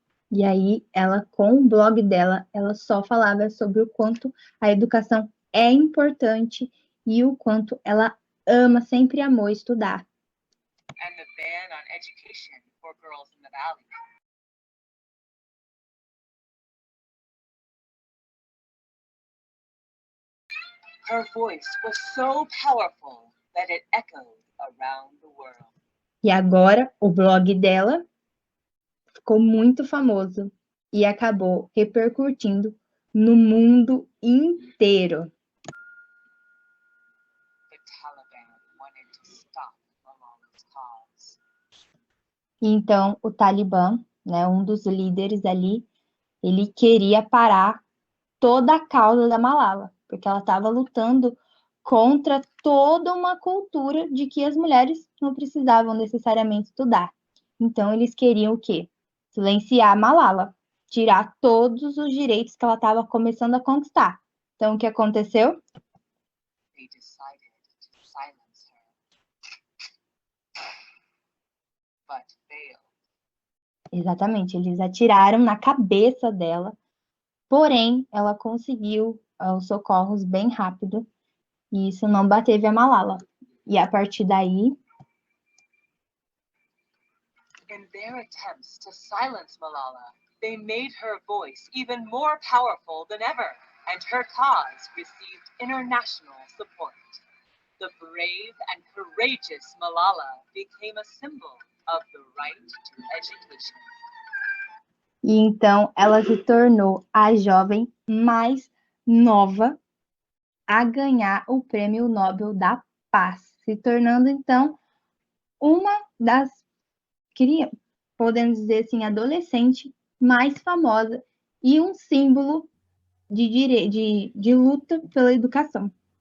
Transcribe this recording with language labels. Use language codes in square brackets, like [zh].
[pt] E aí, ela, com o blog dela, ela só falava sobre o quanto a educação é importante e o quanto ela sempre amou estudar. [en] And the ban on education for girls in the valley. Her voice was so powerful that it echoed around the world. [pt] E agora, o blog dela ficou muito famoso e acabou repercutindo no mundo inteiro. [en] The Taliban wanted to stop Malala's cause. [pt] Então, o Talibã, né, um dos líderes ali, ele queria parar toda a causa da Malala, porque ela estava lutando contra toda uma cultura de que as mulheres não precisavam necessariamente estudar. Então, eles queriam o quê? Silenciar Malala, tirar todos os direitos que ela estava começando a conquistar. Então, o que aconteceu? [en] They decided to silence her, but failed. [pt] Exatamente, eles atiraram na cabeça dela, porém, ela conseguiu os socorros bem rápido, e isso não bateve a Malala. E a partir daí, [en] In their attempts to silence Malala, they made her voice even more powerful than ever, and her cause received international support. The brave and courageous Malala became a symbol of the right to education. [pt] e então ela se tornou a jovem mais nova a ganhar o Prêmio Nobel da Paz, se tornando então uma das, podemos dizer assim, adolescente mais famosa e um símbolo de luta pela educação.